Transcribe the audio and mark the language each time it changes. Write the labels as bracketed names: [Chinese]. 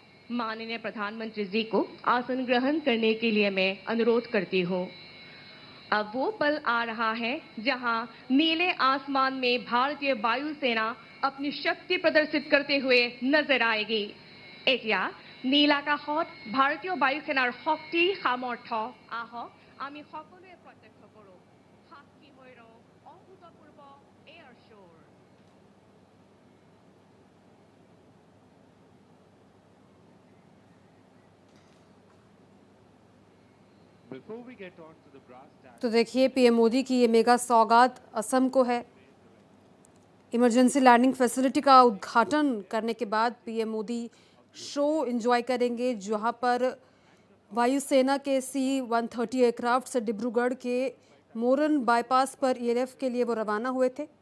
[Hindi] माननीय प्रधानमंत्री जी को आसन ग्रहण करने के लिए मैं अनुरोध करती हूँ। अब वो पल आ रहा है जहां नीले आसमान में भारतीय वायुसेना अपनी शक्ति प्रदर्शित करते हुए नजर आएगी। [Assamese] এতিয়া নীলাকাশত ভাৰতীয় বায়ুসেনাৰ শক্তি সামৰ্থ্য আহক আমি সকলোৱে প্ৰত্যক্ষ কৰোঁ। সাক্ষী হৈ ৰওঁ অভূতপূৰ্ব এয়াৰ শ্ব'ৰ। [English] Before we get on to the brass tacks, [Hindi] तो देखिए पीएम मोदी की ये मेगा सौगात असम को है। इमरजेंसी लैंडिंग फैसिलिटी का उद्घाटन करने के बाद पीएम मोदी शो एंजॉय करेंगे, जहां पर वायुसेना के C-130 एयरक्राफ्ट से डिब्रूगढ़ के मोरन बाईपास पर ईएलएफ के लिए वो रवाना हुए थे।